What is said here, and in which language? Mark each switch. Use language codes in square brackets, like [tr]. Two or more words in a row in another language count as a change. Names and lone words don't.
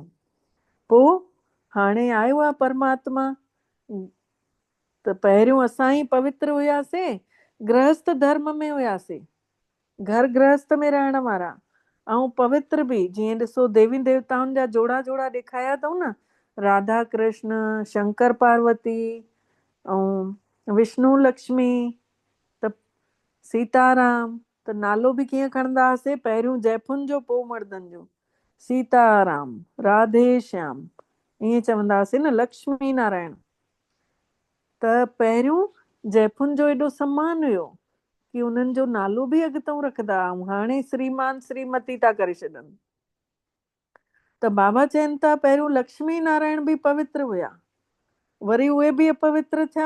[sd] पोइ हाणे आयो आहे परमात्मा। त पहिरियों असां ई पवित्र हुयासीं, गृहस्थ धर्म में हुयासीं, घर गृहस्थ में रहण वारा। ऐं पवित्र बि, जीअं ॾिसो देवी देवताउनि जा जोड़ा ॾेखारिया अथऊं न, राधा कृष्ण, शंकर पार्वती ऐं विष्णु लक्ष्मी, त सीताराम। त नालो बि कीअं खणंदा हुआसीं, पहिरियों जैफुनि जो पोइ मर्दनि जो। सीताराम, राधे श्याम, ईअं चवंदा हुआसीं न, लक्ष्मी नारायण। त पहिरियों जैफुनि जो एॾो सम्मान हुयो कि उन्हनि जो नालो बि अॻितो रखंदा। ऐं हाणे श्रीमान श्रीमती था करे छॾनि। त बाबा चवनि था पहिरियों लक्ष्मी नारायण बि पवित्र हुया, वरी उहे बि अपवित्र थिया।